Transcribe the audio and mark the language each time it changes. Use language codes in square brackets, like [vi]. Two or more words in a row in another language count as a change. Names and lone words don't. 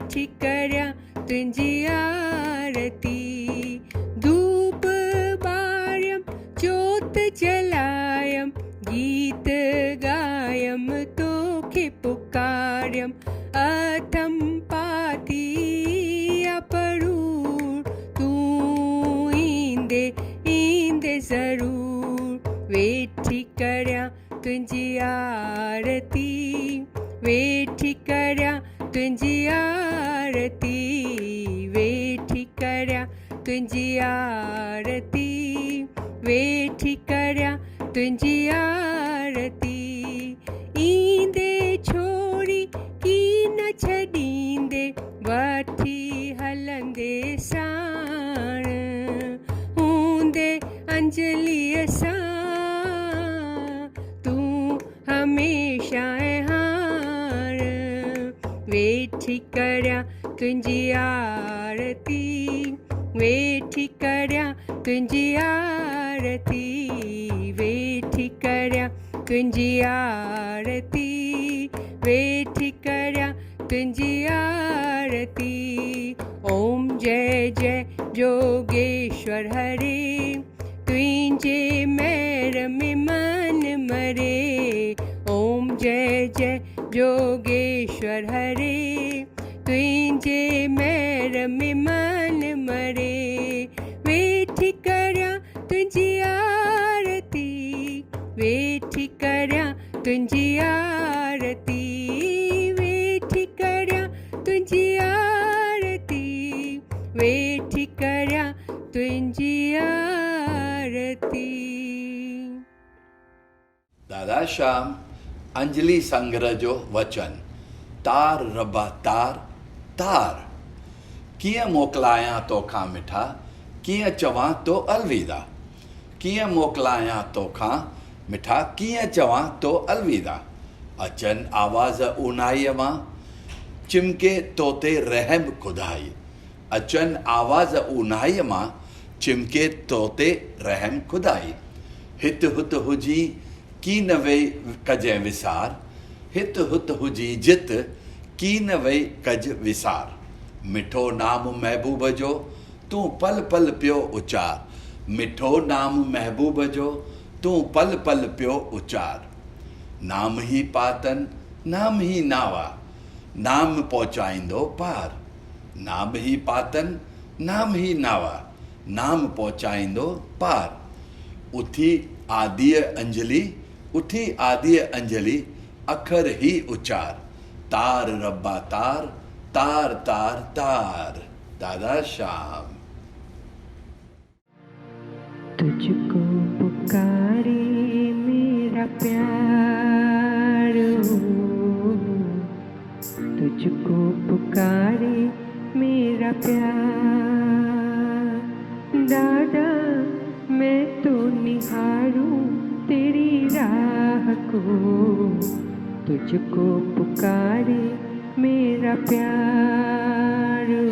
[sd] करया तुंजी आरती धूप बार्यम जोत जलायम गीत गायम तोखे पुकारयम अथम पाती अपरूर तू ईंदे ईंदे जरूर वेठी करया तुंजी आरती वेठी करया तुंजी आरती वेठी करया तुंजी आरती वेठी करया तुंजी आरती ईंदे छोड़ी की न छॾींदे वठी हलंदे साण हूंदे अंजलीअ सां तूं हमेशा हाण वेठी करया तुंजी आरती वेठी करया तुंजी आरती वेठी करया तुंजी आरती वेठी करया तुंजी आरती ओम जय जय जोगेश्वर हरे तुंहिंजे महर में मन मरे ओम जय जय जोगेश्वर हरे तुंहिंजे महर में मन मरे वेठी करया तुंजी आरती वेठी करया तुंजी आरती वेठी करया तुंजी आरती वेठी करया तुंजी आरती। दादा श्याम अंजलि संग्रह जो वचन तार रब्बा तार तार कीअं मोकिलायां तोखां मिठा कीअं चवां तो अलविदा कीअं मोकिलायां तोखां मिठा कीअं चवां तो अलविदा अचन आवाज़ ऊनाईअ मां चिमके तोते रहम खुदाई अचन आवाज़ ऊनाईअ मां चिमके तोते रहम खुदाई हित हुत हुजी की न वेई कजै विसार हित हुत हुजी जित की न वेई कज विसार मिठो नाम महबूब जो तूं पल पल पियो उचार मिठो नाम महबूब जो तूं पल पल पियो उचार नाम ही पातन नाम ही नावा नाम पहुचाईंदो पार नाम ही पातन नाम ही नावा नाम पहुचाईंदो पार उथी आदिय अंजलि उठी आदिय अंजलि अखर ही उचार तार रब्बा तार तार तार तार दादा श्याम। [hi] तुझको पुकारे मेरा प्यार तुझको पुकारे मेरा प्यार दादा मैं तो निहारूं तेरी राह को तुझको पुकारे मेरा प्यार